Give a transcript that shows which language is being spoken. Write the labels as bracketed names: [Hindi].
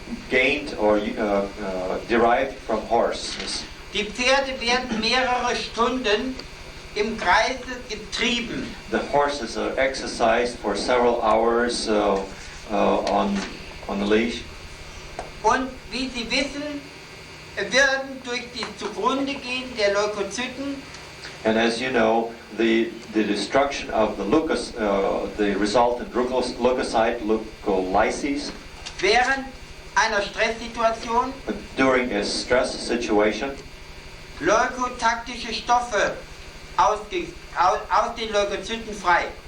[English] gained or derived from horses. [German] Die Pferde werden mehrere Stunden im Kreise getrieben. [English] The horses are exercised for several hours on the leash. [German] Und wie Sie wissen, werden durch die zugrunde gehen der Leukozyten [English] And as you know, the destruction of the the resultant leukocyte leukolyses [German] während einer Stresssituation [English] during a stress situation, [German] leukotaktische Stoffe aus den Leukozyten frei.